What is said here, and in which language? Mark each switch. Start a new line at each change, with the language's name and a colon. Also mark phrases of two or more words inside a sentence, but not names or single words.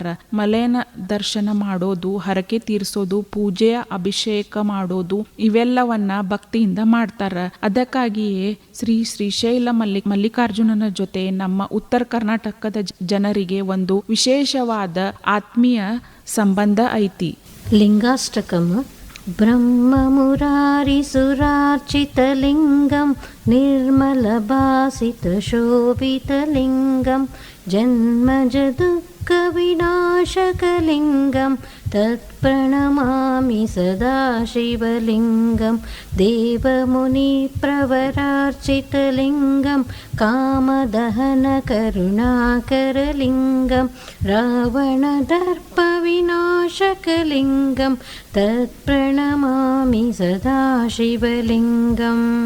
Kannada: ಮಲ್ಲಯ್ಯನ ದರ್ಶನ ಮಾಡೋದು, ಹರಕೆ ತೀರಿಸೋದು, ಪೂಜೆಯ ಅಭಿಷೇಕ ಮಾಡೋದು ಇವೆಲ್ಲವನ್ನ ಭಕ್ತಿಯಿಂದ ಮಾಡ್ತಾರ. ಅದಕ್ಕಾಗಿಯೇ ಶ್ರೀಶೈಲ ಮಲ್ಲಿಕಾರ್ಜುನನ ಜೊತೆ ನಮ್ಮ ಉತ್ತರ ಕರ್ನಾಟಕದ ಜನರಿಗೆ ಒಂದು ವಿಶೇಷವಾದ ಆತ್ಮೀಯ ಸಂಬಂಧ ಐತಿ.
Sanskrit: ಲಿಂಗಾಷ್ಟಕಂ ब्रह्ममुरारिसुरार्चितलिङ्गं निर्मलभासितशोभितलिङ्गं जन्मजदुःखविनाशकलिङ्गं तत्प्रणमामि सदा शिवलिङ्गं देवमुनिप्रवरार्चितलिङ्गं कामदहनकरुणाकरलिङ्गं रावणदर्पविनाशकलिङ्गं तत्प्रणमामि सदा शिवलिङ्गम्